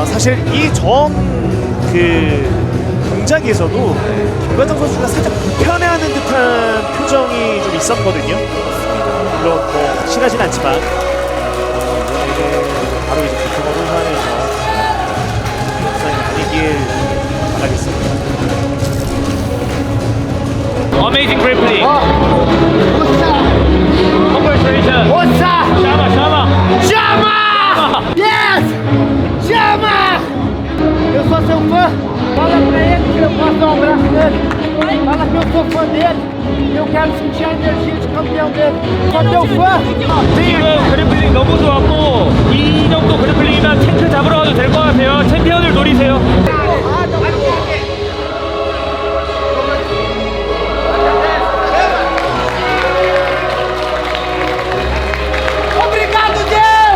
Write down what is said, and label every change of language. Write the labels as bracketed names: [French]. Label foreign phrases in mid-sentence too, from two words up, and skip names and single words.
[Korean] 사실 이 동작에서도 김관장 선수가 살짝 불편해하는 듯한 표정이 좀 있었거든요. 물론 뭐 확실하진 않지만 바로 이제 부상으로 하면서 부상이 아니길 바라겠습니다. [English] Amazing grappling. Congratulations. [Portuguese] Chama! [English] Yes! Chama! [Portuguese] Eu sou seu fã. Fala pra ele que eu posso dar um abraço nele. Fala que eu sou fã dele. Eu quero sentir a energia de campeão dele. Sou teu fã. [Korean] 지금 그래플링 너무 좋았고 이 정도 그래플링이면 탱크 잡으러 가도 될 것 같아요. 챔피언을 노리세요. [Portuguese] Obrigado, Deus!